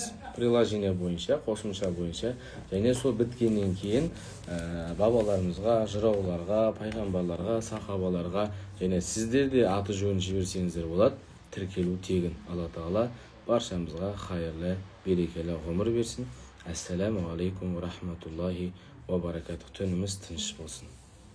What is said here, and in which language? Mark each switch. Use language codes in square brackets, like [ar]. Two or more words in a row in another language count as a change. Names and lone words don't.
[kk] Приложение бойынша, қосымша бойынша. Және сол біткеннен кейін бабаларымызға, жырауларға, пайғамбарларға, сахабаларға және сіздер де аты жөнін жіберсеңіздер болады. Тіркелу тегін. Алла Тағала баршамызға хайырлы, берекелі ғұмыр берсін. [ar] السلام عليكم ورحمة الله وبركاته. [kk] Түніміз тыныш болсын.